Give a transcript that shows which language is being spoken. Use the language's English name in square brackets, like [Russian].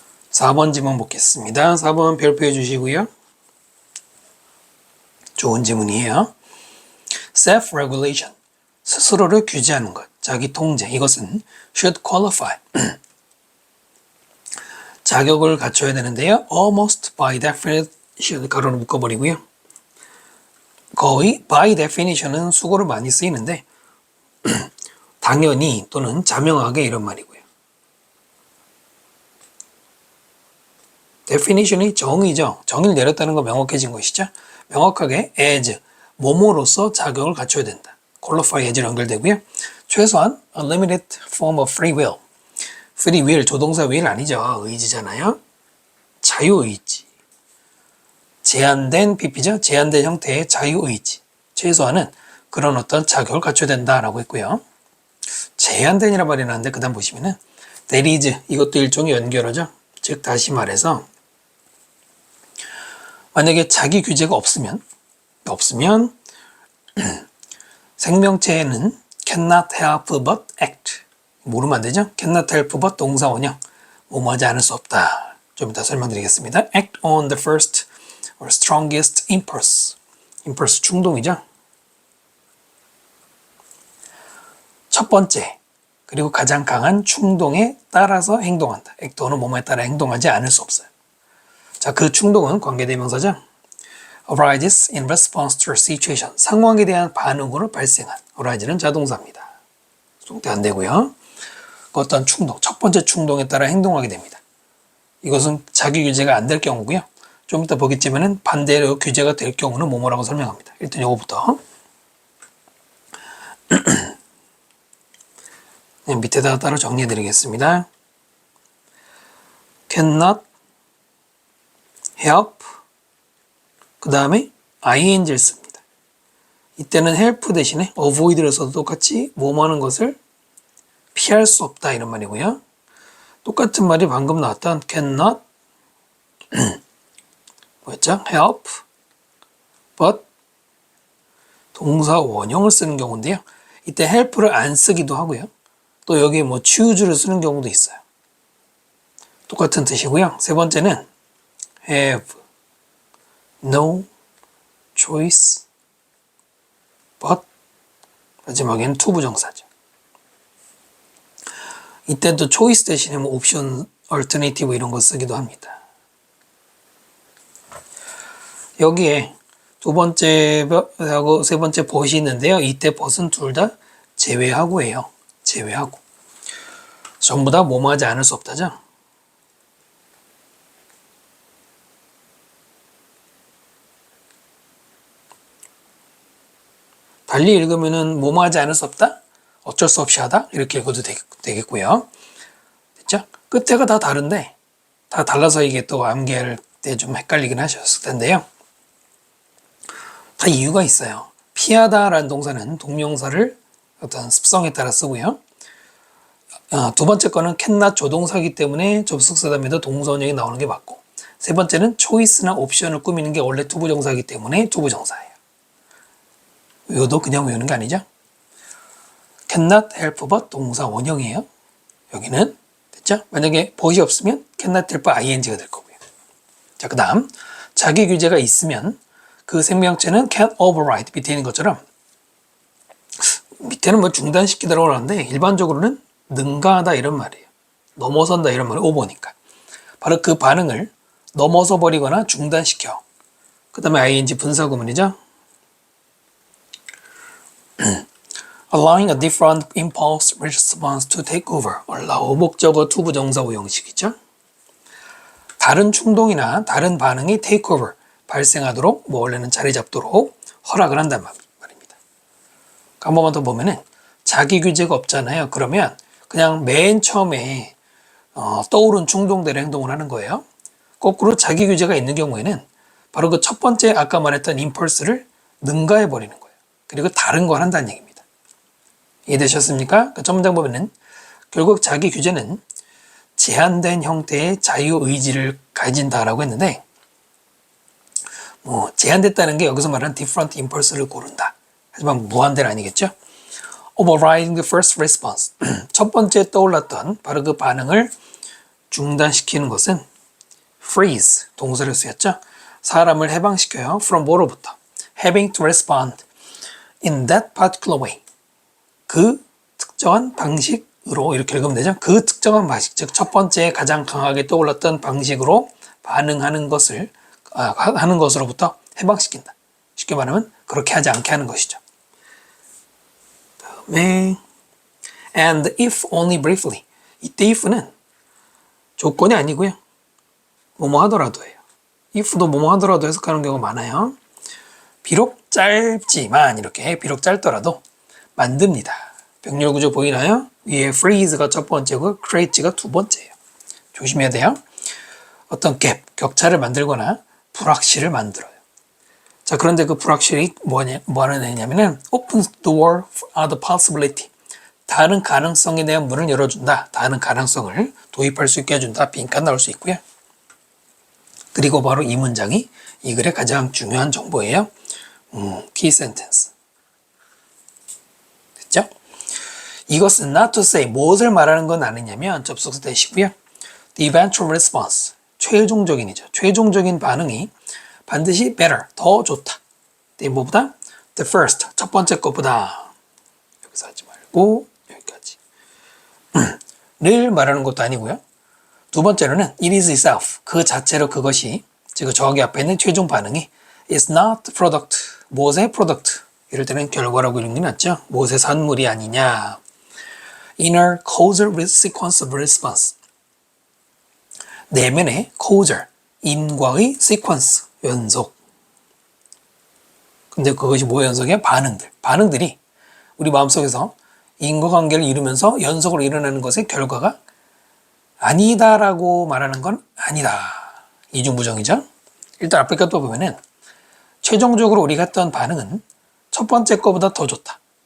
[Korean] 4번 지문 보겠습니다. 4번 별표해 주시고요. 좋은 지문이에요. Self-regulation, 스스로를 규제하는 것, 자기 통제, 이것은 [English] should qualify, [Korean] 자격을 갖춰야 되는데요. [English] Almost by definition, [Korean] 가로로 묶어버리고요. 거의 [English] by definition [Korean] 은 수고를 많이 쓰이는데 당연히 또는 자명하게 이런 말이고요. definition이 정의죠. 정의를 내렸다는 건 명확해진 것이죠. 명확하게 as, 뭐뭐로서 자격을 갖춰야 된다. [English] qualify as [Korean] 로 연결되고요. 최소한 [English] a limited form of free will. [Korean] free will, 조동사 will 아니죠. 의지잖아요. 자유의지. 제한된 PP죠. 제한된 형태의 자유의지. 최소한은 그런 어떤 자격을 갖춰야 된다라고 했고요. 제한된이라는 말이 나왔는데 그 다음 보시면은 [English] there is, [Korean] 이것도 일종의 연결어죠. 즉 다시 말해서 만약에 자기 규제가 없으면 생명체에는 [English] cannot help but act. [Korean] 모르면 안 되죠? [English] cannot help but [Korean] 동사 원형. 뭐뭐 하지 않을 수 없다. 좀 이따 설명드리겠습니다. [English] act on the first or strongest impulse. [Korean] impulse 충동이죠. 첫 번째 그리고 가장 강한 충동에 따라서 행동한다. act는 뭐뭐에 따라 행동하지 않을 수 없어요. 자, 그 충동은 관계대명사죠. [English] arises in response to a situation. [Korean] 상황에 대한 반응으로 발생한. arise는 자동사입니다. 수동태 안 되고요. 어떤 충동, 첫 번째 충동에 따라 행동하게 됩니다. 이것은 자기 규제가 안 될 경우고요. 좀 이따 보겠지만은 반대로 규제가 될 경우는 뭐뭐라고 설명합니다. 일단 요거부터. 밑에다가 따로 정리해 드리겠습니다. [English] cannot help [Korean] 그 다음에 ing를 씁니다. 이때는 help 대신에 avoid를 써도 똑같이 뭐뭐 하는 것을 피할 수 없다 이런 말이고요. 똑같은 말이 방금 나왔던 cannot 뭐였죠? [English] help but [Korean] 동사 원형을 쓰는 경우인데요. 이때 help를 안 쓰기도 하고요. 또 여기에 뭐 choose를 쓰는 경우도 있어요. 똑같은 뜻이고요. 세 번째는 [English] have no choice but [Korean] 마지막에는 to 부정사죠. 이때도 choice 대신에 뭐 옵션, alternative 이런 거 쓰기도 합니다. 여기에 두 번째하고 세 번째 but이 있는데요. 이때 but은 둘 다 제외하고예요. 제외하고. 전부 다 뭐뭐 하지 않을 수 없다죠. 달리 읽으면은 뭐뭐 하지 않을 수 없다? 어쩔 수 없이 하다? 이렇게 읽어도 되겠고요. 됐죠? 끝에가 다 다른데 다 달라서 이게 또 암기할 때 좀 헷갈리긴 하셨을 텐데요. 다 이유가 있어요. 피하다라는 동사는 동명사를 어떤 습성에 따라 쓰고요. 두 번째 거는 cannot 조동사이기 때문에 접속사다음에도 동사 원형이 나오는 게 맞고 세 번째는 choice나 옵션을 꾸미는 게 원래 투부정사이기 때문에 투부정사예요. 외워도 그냥 외우는 게 아니죠. [English] cannot help but [Korean] 동사 원형이에요. 여기는 됐죠? 만약에 but이 없으면 [English] cannot help [Korean] ing가 될 거고요. 자, 그 다음 자기 규제가 있으면 그 생명체는 [English] can't override [Korean] 밑에 있는 것처럼 밑에는 뭐 중단시키더라고 하는데 일반적으로는 능가하다 이런 말이에요. 넘어선다 이런 말이 오버니까. 바로 그 반응을 넘어서 버리거나 중단시켜. 그 다음에 ing 분사구문이죠. [English] Allowing a different impulse response to take over. [Korean] allow 목적어 투부정사호 형식이죠. 다른 충동이나 다른 반응이 [English] take over, [Korean] 발생하도록, 뭐 원래는 자리 잡도록 허락을 한단 말입니다. 한 번만 더 보면은 자기 규제가 없잖아요. 그러면 그냥 맨 처음에 떠오른 충동대로 행동을 하는 거예요. 거꾸로 자기 규제가 있는 경우에는 바로 그 첫 번째 아까 말했던 임펄스를 능가해 버리는 거예요. 그리고 다른 걸 한다는 얘기입니다. 이해되셨습니까? 그 첫 문장 보면은 결국 자기 규제는 제한된 형태의 자유의지를 가진다라고 했는데 뭐 제한됐다는 게 여기서 말하는 [English] different impulse [Korean] 를 고른다. 하지만 무한대는 아니겠죠? [English] Overriding the first response. [Korean] 첫 번째 떠올랐던 바로 그 반응을 중단시키는 것은 freeze, 동사를 쓰였죠? 사람을 해방시켜요. from 뭐로부터? [English] having to respond in that particular way. [Korean] 그 특정한 방식으로 이렇게 읽으면 되죠. 그 특정한 방식, 즉 첫 번째 가장 강하게 떠올랐던 방식으로 반응하는 것을 하는 것으로부터 해방시킨다. 쉽게 말하면 그렇게 하지 않게 하는 것이죠. 다음에 [English] and if only briefly. [Korean] 이때 if는 조건이 아니고요. 뭐뭐 하더라도예요. if도 뭐뭐 하더라도 해석하는 경우가 많아요. 비록 짧지만 이렇게 비록 짧더라도 만듭니다. 병렬 구조 보이나요? 위에 freeze가 첫 번째고 create가 두 번째예요. 조심해야 돼요. 어떤 갭, 격차를 만들거나 불확실을 만들어요. 자, 그런데 그 불확실이 뭐 하는 애냐면은 [English] opens door for other possibility. [Korean] 다른 가능성에 대한 문을 열어준다. 다른 가능성을 도입할 수 있게 해준다. 빈칸 나올 수 있고요. 그리고 바로 이 문장이 이 글의 가장 중요한 정보예요. [English] key sentence. [Korean] 됐죠? 이것은 [English] not to say, [Korean] 무엇을 말하는 건 아니냐면 접속사 대시고요. [English] The eventual response, [Korean] 최종적인이죠. 최종적인 반응이 반드시 [English] better, [Korean] 더 좋다. 뭐보다? [English] The first, [Korean] 첫 번째 것보다. 여기서 하지 말고 여기까지. 를 말하는 것도 아니고요. 두 번째로는 [English] it is itself, [Korean] 그 자체로 그것이, 즉 저기 앞에 있는 최종 반응이 [English] is not product, [Korean] 무엇의 product, 이럴 때는 결과라고 읽는 게 낫죠. 무엇의 산물이 아니냐. [English] inner causal sequence of response, [Korean] 내면의 [English] causal, [Korean] 인과의 [English] sequence, [Korean] 연속. 근데 그것이 뭐의 연속이야? 반응들이 우리 마음속에서 인과관계를 이루면서 연속으로 일어나는 것의 결과가 아니다라고 말하는 건 아니다. 이중부정이죠. 일단 앞에 것도 보면은 최종적으로 우리가 했던 반응은 첫 번째 거보다 더 좋다.